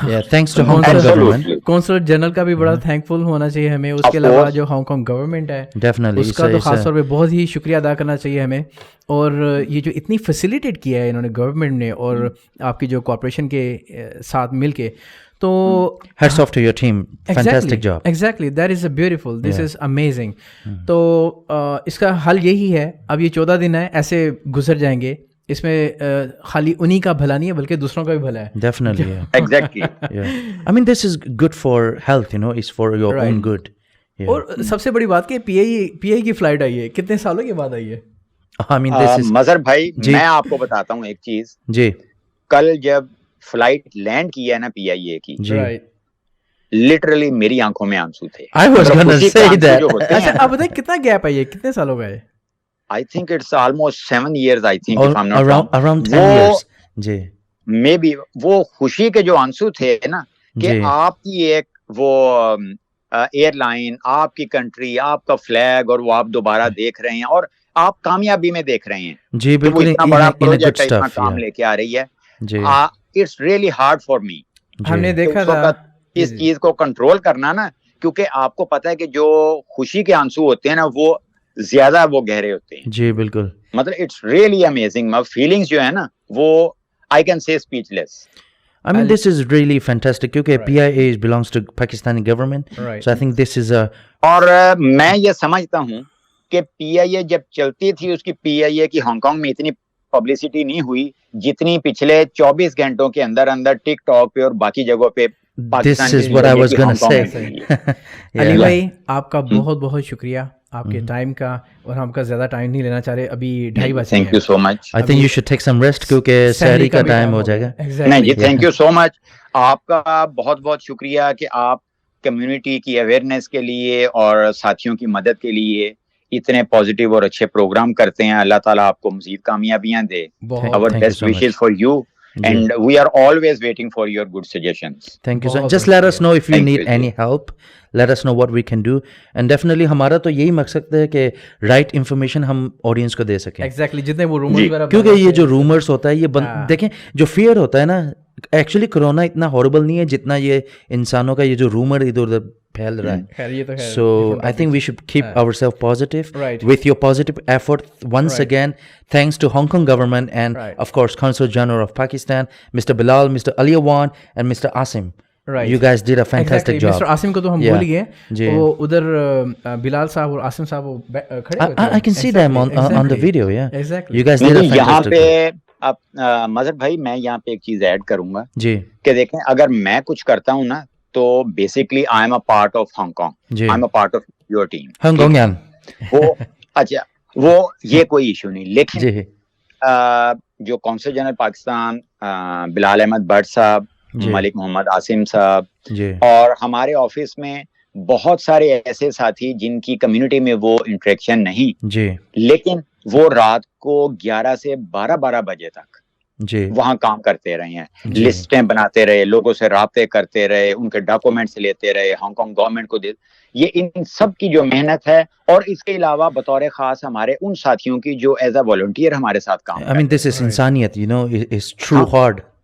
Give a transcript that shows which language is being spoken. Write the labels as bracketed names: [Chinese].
[English] thanks to Hong Kong government, [Urdu] counsellor general کا بھی بڑا تھینک فل ہونا چاہیے ہمیں. اس کے علاوہ جو ہانگ کانگ گورنمنٹ ہے اس کا تو خاص طور پہ بہت ہی شکریہ ادا کرنا چاہیے ہمیں. اور یہ جو اتنی فیسیلیٹیٹ کیا ہے انہوں نے گورنمنٹ نے اور آپ کی جو کارپوریشن کے ساتھ مل کے، تو [English] hats off to your team, fantastic job. Exactly, that is a beautiful, this is amazing. [Urdu] تو اس کا حل یہی ہے، اب یہ 14 دن ہے ایسے گزر جائیں گے، اس میں خالی انہی کا بھلا نہیں ہے بلکہ دوسروں کا بھی بھلا ہے. [English] Definitely, yeah. Exactly. Yeah. I mean this is good for health, you know, it's for your own good. Yeah. [Urdu] اور سب سے بڑی بات کہ پی آئی کی فلائٹ آئی ہے، کتنے سالوں کے بعد آئی ہے. [English] I mean this is [Urdu] مظہر بھائی میں آپ کو بتاتا ہوں ایک چیز. جی کل جب فلائٹ لینڈ کی ہے نا پی آئی اے کی، [English] Right. [Urdu] لٹرلی میری آنکھوں میں آنسو تھے. [English] I was gonna say that. [Urdu] اچھا آپ بتائیں کتنا گیپ ہے، یہ کتنے سالوں کا ہے؟ [English] I think it's almost 7 years, I think, if I'm not wrong. Around 10 years. جی [Urdu] may be وہ خوشی کے جو آنسو تھے نا کہ آپ کی ایک وہ ایئر لائن، آپ کی کنٹری، آپ کا فلیگ، اور وہ آپ دوبارہ دیکھ رہے ہیں اور آپ کامیابی میں دیکھ رہے ہیں. جی بالکل، اتنا بڑا پروجیکٹ اتنا کام لے کے آ رہی ہے. [English] It's really hard for me. [Urdu] ہم نے دیکھا تھا اس چیز کو کنٹرول کرنا نا، کیونکہ آپ کو پتا ہے کہ جو خوشی کے آنسو ہوتے ہیں نا وہ زیادہ وہ گہرے ہوتے ہیں. جی بالکل، [English] مطلب it's really amazing. [Urdu] فیلنگز جو ہے نا وہ [English] I can say speechless. I mean this is really fantastic کیونکہ PIA belongs to Pakistani government, so I think this is a. [Urdu] اور میں یہ سمجھتا ہوں کہ پی آئی اے جب چلتی تھی اس کی پی آئی اے کی ہانگ کانگ میں اتنی پبلسٹی نہیں ہوئی جتنی پچھلے 24 گھنٹوں کے اندر ٹک ٹاک پہ اور باقی جگہوں پہ. [English] This is what I was gonna say. [Urdu] علی بھائی آپ کا بہت بہت شکریہ آپ کے ٹائم کا، اور ہم کا زیادہ ٹائم نہیں لینا چاہ رہے، ابھی 2:30 بجے. [English] Thank you so much. I think you should take some rest [Urdu] کیونکہ سحری کا ٹائم ہو جائے گا. [English] نہیں جی، thank you so much. [Urdu] آپ کا بہت بہت شکریہ کہ آپ کمیونٹی کی اویئرنیس کے لیے اور ساتھیوں کی مدد کے لیے اتنے پازیٹیو اور اچھے پروگرام کرتے ہیں. اللہ تعالیٰ آپ کو مزید کامیابیاں دے. [English] Our best wishes for you. And we are always waiting for your good suggestions. Thank you, sir. Just let us know if you need any help. Let us know what we can do. And definitely [Urdu] ہمارا تو یہی مقصد ہے کہ right information ہم audience کو دے سکیں. [English] Exactly. [Urdu] جتنے وہ رومرز وغیرہ، کیونکہ یہ جو رومرز ہوتا ہے یہ دیکھیں جو فیئر ہوتا ہے نا، ایکچولی کرونا اتنا ہاربل نہیں ہے جتنا یہ انسانوں کا یہ جو رومر ادھر ادھر پھیل رہا ہے. [English] So I think we should keep our self positive with your positive effort. Once again thanks to Hong Kong government and of course Consul General of Pakistan, Mr. Bilal, Mr. Ali Awan and Mr. Asim. You guys did a fantastic job. Mr. [Urdu] Asim کو تو ہم بھول گئے، وہ ادھر بلال صاحب اور عاصم صاحب وہ کھڑے ہوئے تھے. [English] I can see them on the video. Yeah, you guys did a fantastic job. [Urdu] یہاں پہ اب مظہر بھائی میں یہاں پہ ایک چیز ایڈ کروں گا جی، کہ دیکھیں اگر میں کچھ کرتا ہوں نا [English] تو basically I am a part of Hong Kong, [Urdu] جی [English] I am a part of your team. Hongkongian [Urdu] وہ اچھا وہ یہ کوئی ایشو نہیں, لیکن جی جو قونصل جنرل پاکستان بلال احمد بٹ صاحب, جی ملک محمد عاصم صاحب, جی اور ہمارے آفس میں بہت سارے ایسے ساتھی جن کی کمیونٹی میں وہ انٹریکشن نہیں, جی لیکن وہ رات کو 11 سے 12 بجے تک جی وہاں کام کرتے رہے ہیں, جی لسٹیں بناتے رہے, لوگوں سے رابطے کرتے رہے, ان کے ڈاکومنٹس لیتے رہے, ہانگ کانگ گورنمنٹ کو دے. یہ ان سب کی جو محنت ہے, اور اس کے علاوہ بطور خاص ہمارے ان ساتھیوں کی جو ایز اے والنٹیئر ہمارے ساتھ کام [English] I mean this is انسانیت, you know, it's true hard.